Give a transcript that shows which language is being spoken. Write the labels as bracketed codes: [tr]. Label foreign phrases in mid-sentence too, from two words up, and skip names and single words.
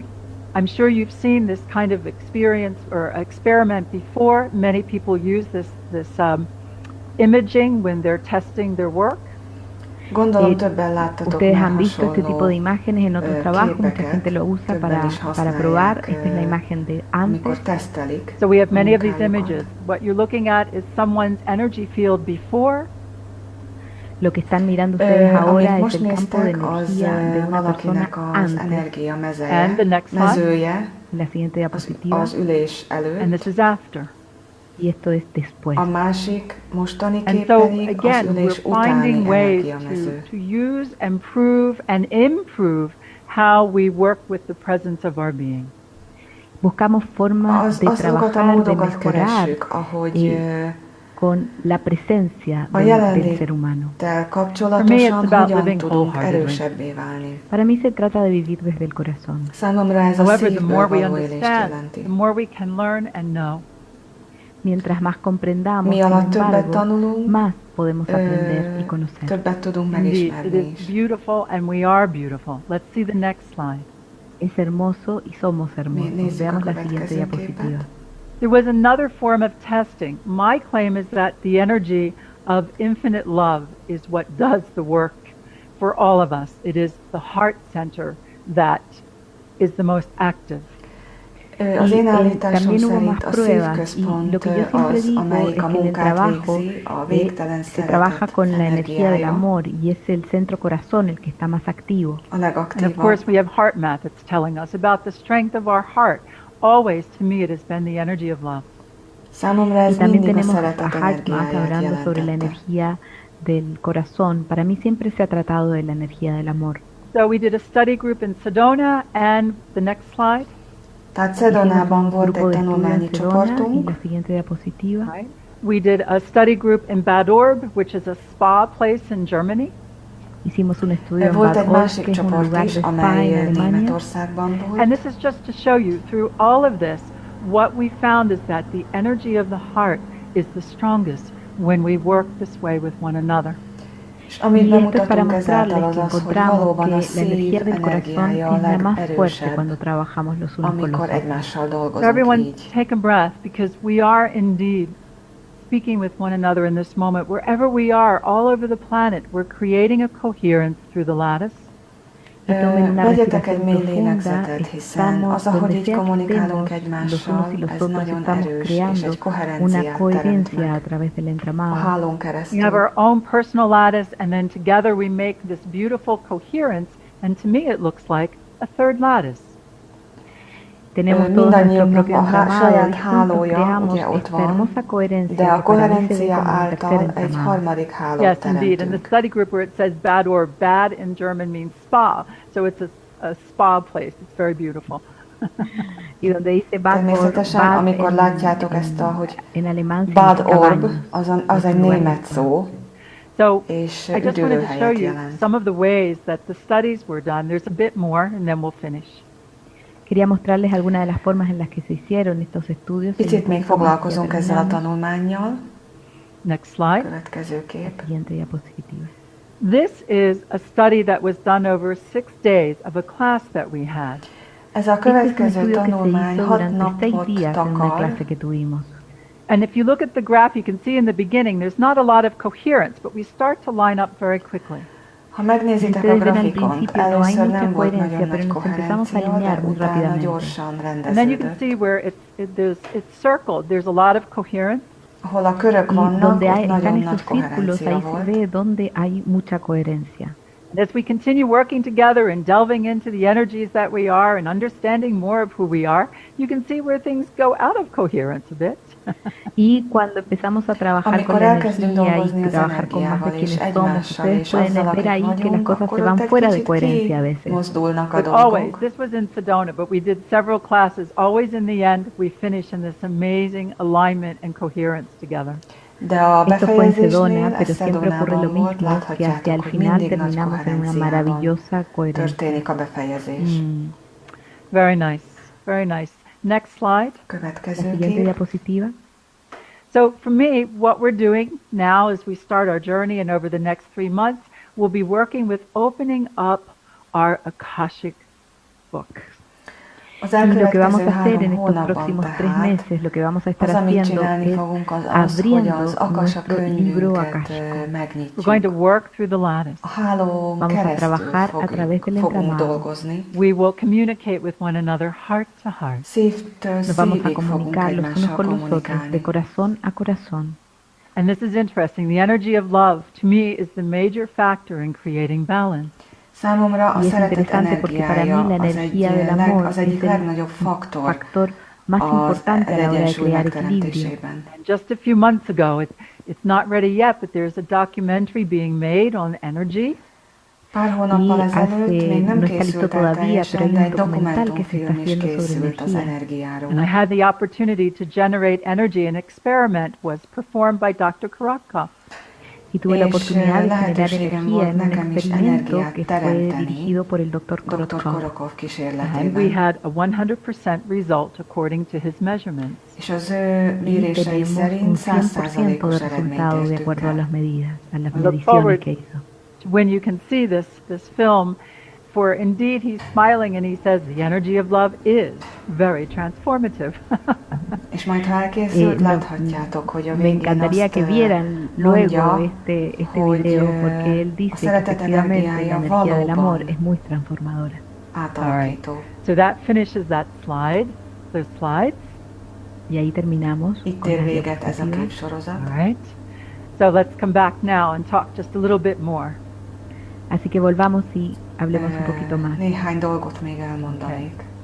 [en] I'm sure you've seen this kind of experience or experiment before. Many people use this imaging when they're testing their work. [hu] Gondolom többen láttatok [es] Ustedes [hu] már [es] han visto este tipo de [hu] hasonló [es] imágenes en otros trabajos, mucha [hu] képeket, [es] gente lo usa [hu] többen is [es] para probar. [hu] használják, [es] Esta es la imagen de [hu] amikor [es] antes. [hu] tesztelik [en] So we have many of these [hu] munkájukat. [en] images. What you're looking at is someone's energy field before, [es] Lo que están mirando ustedes [hu] Amit [es] ahora es [hu] most [es] el campo de [hu] néztek, az [es] energía de una persona [hu] valakinek az [es] antes. [hu] energia [en] And [hu] mezeje, [en] the next slide. [hu] mezője [es] La siguiente [hu] az, [es] diapositiva. [hu] az ülés [en] and [hu] előtt. [en] this is after. [es] Y esto es después. [hu] A másik mostani [en] And [hu] kép [en] so [hu] pedig az [en] again, [hu] ülés [en] we're finding [hu] utáni [en] ways [hu] energiamező. [en] to use and prove and improve how we work with the presence of our being. [es] Buscamos formas de [hu] Azokat a [es] trabajar, de [hu] módokat [es] mejorar [hu] keressük, ahogy [es] con la presencia [hu] a [es] del ser humano. [hu] jelenléttel [en] For me, [hu] kapcsolatosan [en] it's about [hu] hogyan [en] living [hu] tudunk [en] wholeheartedly. [hu] erősebbé válni. [es] Para mí se trata de vivir desde el corazón. [hu] Számomra ez a [en] However, the more [hu] szívből [en] we [hu] való élést [en] understand, [hu] jelenti. [en] the more we can learn and know. [es] Mientras más comprendamos, [hu] Mi [es] sin [hu] alatt többet [es] embargo, [hu] tanulunk, [es] más podemos aprender y conocer. [hu] többet tudunk [en] Indeed, it [hu] megismerni [en] is [hu] is. [en] beautiful and we are beautiful. Let's see the next slide. [es] Es hermoso y somos hermosos. [hu] Nézzük a [es] Veamos la siguiente [hu] következő [es] diapositiva. [hu] képet. [en] There was another form of testing. My claim is that the energy of infinite love is what does the work for all of us. It is the heart center that is the most active. [hu] Az én [es] Y, [hu] állításom [es] también hubo [hu] szerint [es] más [hu] a [es] pruebas y [hu] szívközpont [es] lo que yo siempre [hu] az, [es] digo es [hu] amelyik [es] que [hu] a [es] en el [hu] munkát [es] trabajo [hu] végzi, a végtelen [es] se trabaja [hu] szeretet [es] con la energía del [hu] energiája, [es] amor y es el centro corazón el que está más activo. [hu] a [en] And of [hu] legaktívabb. [en] course, we have heart math that's telling us about the strength of our heart. Always, to me, it has been the energy of love. [hu] Számomra [es] Y [hu] ez [es] también [hu] mindig a [es] tenemos a [hu] szeretet [es] Hartman [hu] energiáját [es] hablando sobre la [hu] jelentette. [es] energía del corazón. Para mí siempre se ha tratado de la energía del amor. [en] So we did a study group in Sedona, and the next slide. [hu] Tehát [es] Hicimos [hu] Szedonában [es] un [hu] volt [es] grupo [hu] egy [es] de estudio [hu] tanulmányi [es] en Sedona y [hu] csoportunk, [es] la siguiente diapositiva. [en] Right. We did a study group in Bad Orb, which is a spa place in Germany. [es] Hicimos un estudio en [hu] volt [es] Bad [hu] egy [es] Orb, [hu] másik [es] que es un [hu] csoport [es] lugar [hu] is, [es] de spa [hu] amely [es] en Alemania. [hu] Németországban volt. [en] And this is just to show you, through all of this, what we found is that the energy of the heart is the strongest when we work this way with one another. [hu] És amit [es] Y esto es para [hu] bemutatunk ezáltal [es] mostrarles [hu] az [es] que [hu] az, hogy [es] encontramos [hu] valóban [es] que [hu] a [es] la [hu] szív [es] energía del corazón [hu] energiája a [es] es la más fuerte [hu] legerősebb, [es] cuando trabajamos los unos con los [hu] amikor [es] otros. [hu] egymással [en] So [hu] dolgozunk [en] everyone [hu] így. [en] take a breath, because we are indeed speaking with one another in this moment. Wherever we are, all over the planet, we're creating a coherence through the lattice. [es] Y tomen una [hu] Vegyetek egy [es] respiración [hu] mély [es] profunda, [hu] lélegzetet, hiszen [es] estamos [hu] az, ahogy [es] donde [hu] így [es] sea que [hu] kommunikálunk [es] estemos, los [hu] egymással, [es] unos y los [hu] ez [es] otros [hu] nagyon [es] estamos [hu] erős, és [es] creando [hu] egy [es] una [hu] koherenciát teremt [es] coherencia a [hu] meg [es] través del [hu] a [es] entramado. [hu] hálón [en] We [hu] keresztül. [en] have our own personal lattice, and then together we make this beautiful coherence And to me it looks like a third lattice. [es] Tenemos todos nuestro propio entramado y juntos creamos esta hermosa coherencia que para mí se ve como un tercer entramado. [en] Yes, indeed. In the study group where it says bad or bad in German means spa, so it's a spa place. It's very beautiful. [es] Y donde dice bad [hu] Természetesen, [es] orb, [hu] amikor látjátok ezt, hogy [es] en alemán bad orb, cabañas, [hu] az egy német szó, [en] So [hu] és [en] I just wanted to show [hu] üdülőhelyet [en] you [hu] jelent. [en] some of the ways that the studies were done. There's a bit more, and then we'll finish. [es] Quería mostrarles algunas de las formas en las que se hicieron estos estudios. [hu] Picit még foglalkozunk ezzel a tanulmánnyal. [en] Next slide. [hu] Következő kép. [es] Siguiente diapositiva. [en] This is a study that was done over 6 days of a class that we had. [hu] Ez a [es] Este es un [hu] következő [es] estudio que se [hu] tanulmány [es] hizo [hu] 6 [es] durante 6 [hu] napot [es] días en una [hu] takar, [es] clase que tuvimos. [en] And if you look at the graph, you can see in the beginning there's not a lot of coherence, but we start to line up very quickly. [hu] ha megnézitek a [es] Ustedes ven al [hu] grafikont, [es] principio no hay [hu] először [es] mucha [hu] nem volt [es] coherencia, [hu] nagyon [es] pero [hu] nagy [es] nos empezamos a [hu] koherencia, [es] alinear [hu] de [es] muy [hu] utána [es] rápidamente. [hu] gyorsan [en] And then you can [hu] rendeződött. [en] see where it's circled. There's a lot of coherence. [hu] Ahol a körök [es] Y [hu] vannak, [es] donde [hu] ott [es] están [hu] nagyon [es] esos [hu] nagy [es] círculos, [hu] koherencia [es] ahí se [hu] volt. [es] ve donde hay mucha coherencia. [en] And as we continue working together and delving into the energies that we are and understanding more of who we are, you can see where things go out of coherence a bit. [es] Y cuando empezamos a trabajar con [hu] Amikor [es] la [hu] elkezdünk [es] energía [hu] dolgozni [es] y [hu] az [es] trabajar con más de [hu] energiával és [es] quienes somos, [hu] egymással [es] ustedes [hu] és [es] pueden [hu] azzal, [es] ver [hu] akik [es] ahí que las [hu] vagyunk, [es] cosas se [hu] akkor van ott egy [es] fuera de [hu] kicsit [es] coherencia a veces. [hu] kimozdulnak a [en] But always, [hu] dolgok. [en] this was in Sedona, but we did several classes. Always in the end, we finish in this amazing alignment and coherence together. [hu] De a [es] Esto fue en Sedona, [hu] befejezésnél, ez [es] pero siempre ocurre lo [hu] Szedonában volt, [es] mismo, que hacia [hu] láthatjátok, [es] el [hu] hogy [es] final [hu] mindig nagy [es] terminamos en una [hu] koherenciával [es] maravillosa coherencia. [hu] történik a befejezés. [en] Very nice, very nice. Next slide. [es] La [hu] Következő [es] siguiente [hu] kép. [es] diapositiva. [en] So for me, what we're doing now as we start our journey and over the next 3 months, we'll be working with opening up our Akashic books. [hu] Az [es] Y lo que vamos [hu] elkövetkező [es] a hacer en [hu] 3 [es] estos [hu] hónapban [es] próximos 3 [hu] tehát [es] meses, lo que vamos a estar [hu] az, amit [es] haciendo [hu] csinálni [es] es [hu] fogunk, az, hogy [es] abriendo [hu] az Akasa [es] nuestro libro [hu] könyvünket [es] akáshico. [hu] megnyitjuk. [en] We're going to work through the lattice. [hu] A hálón [es] Vamos a [hu] keresztül [es] trabajar a través del [hu] fogunk [es] entramado. [hu] dolgozni. [en] We will communicate with one another heart to heart. [hu] Szívtől [es] Nos vamos a [hu] szívig fogunk [es] comunicar los unos [hu] egymással [es] con los otros, de [hu] kommunikálni. [es] corazón a corazón. [en] And this is interesting. The energy of love, to me, is the major factor in creating balance. [hu] Számomra a [es] Y es [hu] szeretet [es] interesante porque para mí [hu] energiája [es] la energía del amor [hu] az [es] es [hu] egyik [es] el [hu] legnagyobb faktor [es] factor más [hu] az [es] importante a la hora de [hu] egyensúly [es] crear equilibrio. [hu] megteremtésében. [en] And just a few months ago, it's not ready yet, but there's a documentary being made on energy. [hu] Pár hónappal [es] Y [hu] ezelőtt még nem [es] no está listo [hu] készült el [es] todavía, pero [hu] teljesen, [es] hay [hu] de [es] un [hu] egy [es] documental que se está [hu] dokumentumfilm is [es] haciendo sobre [hu] készült az [es] energía. [hu] energiáról. [en] And I had the opportunity to generate energy. An experiment was performed by Dr. Karakov. [es] Y tuve la [hu] És [es] oportunidad de generar [hu] lehetőségem [es] energía [hu] volt [es] en un [hu] nekem is [es] experimento [hu] energiát [es] que fue [hu] teremteni [es] dirigido por el Dr. [hu] Dr. [es] Korotov. [hu] Korokov [en] And we [hu] kísérletében. [en] had a 100% result according to his measurements. [hu] És az ő [es] Y [hu] mérései [es] tenemos [hu] szerint [es] un 100% [hu] 100%-os [es] de [hu] eredményt [es] resultado de [hu] értünk [es] acuerdo a [hu] el. [es] las medidas, a las [en] I look [es] mediciones [en] forward [es] que hizo. [en] when you can see this film, for indeed he's smiling and he says the energy of love is very transformative. [hu] És majd ha elkészült, [es] No, [hu] láthatjátok, hogy a [es] me [hu] végén [es] encantaría [hu] azt [es] que vieran luego [hu] mondja, [es] este [hu] hogy [es] video porque él [hu] a [es] dice que [hu] szeretet [es] efectivamente la [hu] energiája [es] energía del amor [hu] valóban [es] es muy transformadora. [hu] átalakító. [en] So that finishes that slide, those slides. [es] Y ahí terminamos [hu] Itt [es] con [hu] ér [es] las [hu] véget ez a [es] diapositivas. [hu] képsorozat. [en] All right. So let's come back now and talk just a little bit more. [es] Así que volvamos y hablemos un poquito más. [hu] Néhány dolgot még elmondanék.